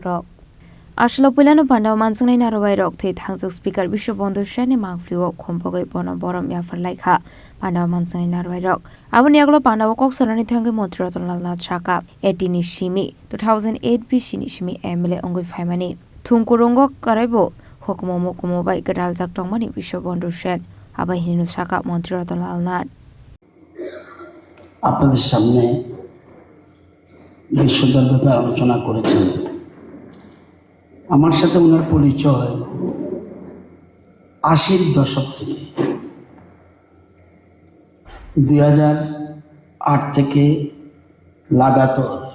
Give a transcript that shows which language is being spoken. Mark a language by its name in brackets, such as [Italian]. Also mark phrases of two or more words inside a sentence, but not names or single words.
[Kok Borok] रक आशलो पुलानो पांडा मानसंनाय नारवाय रक थैथांजों स्पीकर विश्व बंधु सेनि मांगफिउ खमपगै बन बरमिया फरलाइखा पांडा मानसंनाय नारवाय रक आबनि आगलो पांडा कक सनानि थांगै मंत्री रतनलाल नाथ साका 18 सिमी 2008 बिसिनि सिमी एमएलए अंगै फाइमानि थुंकुरंग कराइबो हुकुम मुकुम बाय गदाल जाक्टंमानि विश्व बंधु सेन आबाय हिनु साका मंत्री रतनलाल नाथ [Bangla] আপনাদের সামনে বিশ্বদার ব্যাপারে আলোচনা করেছেন। আমার সাথে ওনার পরিচয় 80-র দশক থেকে 2008 থেকে লাগাতার